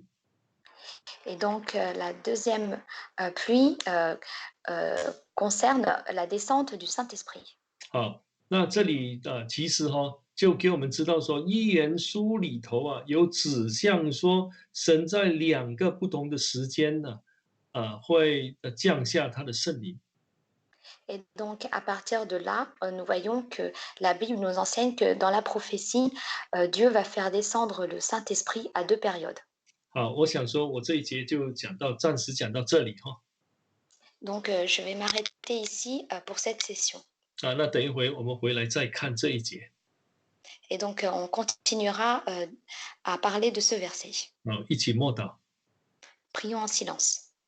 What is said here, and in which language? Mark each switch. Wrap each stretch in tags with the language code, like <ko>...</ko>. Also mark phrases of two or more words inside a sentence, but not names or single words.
<fr>Et donc, la deuxième pluie concerne la descente du Saint-Esprit.</fr> <zh>好，那这里其实就给我们知道说，《预言书》里头有指向说，神在2个不同的时间呢，会降下他的圣灵。</zh> <fr>Et donc, à partir de là, nous voyons que la Bible nous enseigne que dans la prophétie, Dieu va faire descendre le Saint-Esprit à 2 périodes.</fr> <zh>好，我想说，我这一节就暂时讲到这里</zh> <fr>Donc, je vais m'arrêter ici, pour cette session.</fr> <zh>那等一回我们回来再看这一节。</zh> <fr>Et donc, on continuera, à parler de ce verset.</fr> <zh>一起默祷。</zh> <fr>Prions en silence.</fr>